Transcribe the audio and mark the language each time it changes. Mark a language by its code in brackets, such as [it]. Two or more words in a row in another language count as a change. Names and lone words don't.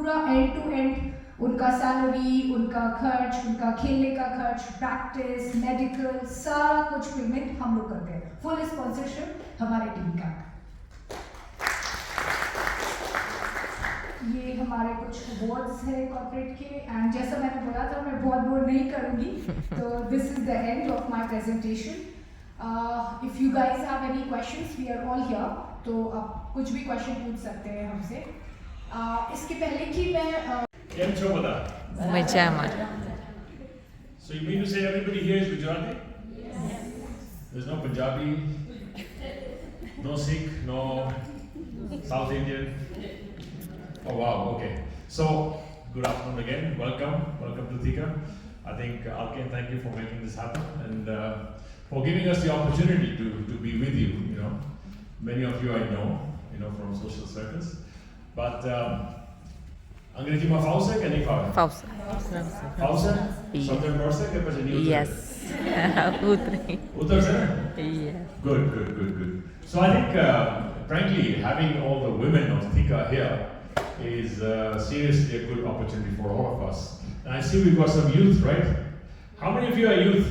[hi] उनका पूरा [en] end to end [hi] उनका सैलरी, उनका खर्च, उनका खेलने का खर्च, प्रैक्टिस, मेडिकल, सारा कुछ पेमेंट हम लोग करते हैं। [en] full sponsorship [hi] हमारे टीम का। ये हमारे कुछ अवार्ड्स है कॉर्पोरेट के, एंड जैसा मैंने बोला था मैं बहुत बोर नहीं करूँगी, तो [en] this is the end of my presentation. if you guys have any questions, we are all here, [hi] तो आप कुछ भी क्वेश्चन पूछ सकते हैं हमसे। इसके पहले कि मैं Machama. [en] So you mean to say everybody here is Gujarati? Yes. There's no Punjabi, no Sikh, no South Indian? Oh wow, okay. So, good afternoon again, welcome to Thika. I think again thank you for making this happen and for giving us the opportunity to be with you, you know. Many of you I know, from social circles. [gu] But અંગ્રેજી મા ફાવસે કે નહીં ફાવસે? Fausa. Fausa? [en] Yes. [gu] Southern Borsa કે પાછે નહીં ઉતર? [en] Yes. Utri. [gu] ઉતર સે? [en] Yes. Good. So I think, frankly, having all the women of Thika here is seriously a good opportunity for all of us. And I see we've got some youth, right? How many of you are youth?